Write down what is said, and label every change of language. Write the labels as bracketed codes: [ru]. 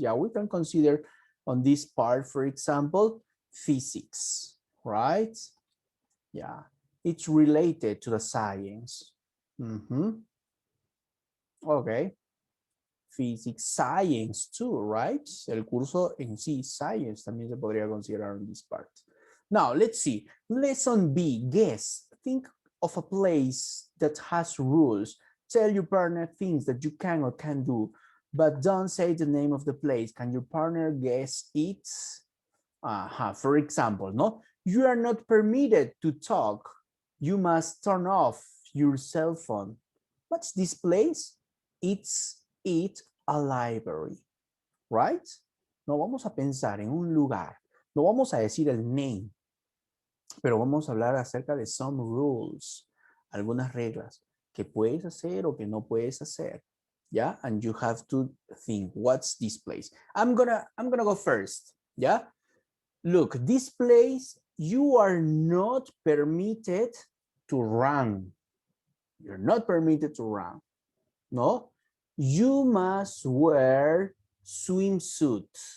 [en] Yeah, we can consider on this part, for example, physics, right? Yeah, it's related to the science. Okay. Physics, science too, right? [es] El curso en sí, science, también se podría considerar [en] on this part. Now, let's see. Lesson B, guess. Think of a place that has rules. Tell your partner things that you can or can't do, but don't say the name of the place. Can your partner guess it? For example, no, you are not permitted to talk. You must turn off your cell phone. What's this place? It's a library, right? [es] No vamos a pensar en un lugar. No vamos a decir el name, pero vamos a hablar acerca de [en] some rules, [es] algunas reglas que puedes hacer o que no puedes hacer. [en] Yeah, and you have to think, what's this place? I'm gonna go first. Yeah, look, this place, you are not permitted to run. You're not permitted to run. No, you must wear swimsuit.